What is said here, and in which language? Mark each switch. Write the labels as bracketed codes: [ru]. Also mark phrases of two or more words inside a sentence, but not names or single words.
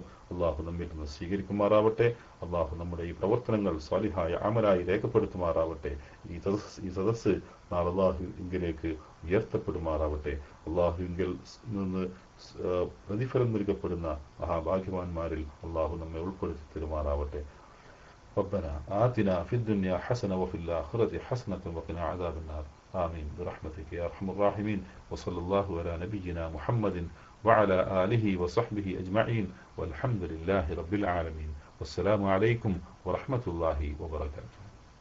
[ml] അള്ളാഹു നമ്മിൽ നിന്ന് സ്വീകരിക്കുമാറാവട്ടെ. അള്ളാഹു നമ്മുടെ ഈ പ്രവർത്തനങ്ങൾ സ്വാലിഹായ അമലായി രേഖപ്പെടുത്തുമാറാവട്ടെ. ഈ സദസ്സ് നാളെ അള്ളാഹുവിലേക്ക് ഉയർത്തപ്പെടുമാറാവട്ടെ. അള്ളാഹുവിങ്കിൽ നിന്ന് പ്രതിഫലം നൽകപ്പെടുന്ന മഹാഭാഗ്യവാന്മാരിൽ അള്ളാഹു നമ്മെ ഉൾപ്പെടുത്തി തരുമാറാവട്ടെ. [ar] ربنا آتنا في الدنيا حسنة وفي الآخرة حسنة وقنا عذاب النار. آمين برحمتك يا أرحم الراحمين. وصلى الله على نبينا محمد وعلى آله وصحبه أجمعين والحمد لله رب العالمين. والسلام عليكم ورحمة الله وبركاته.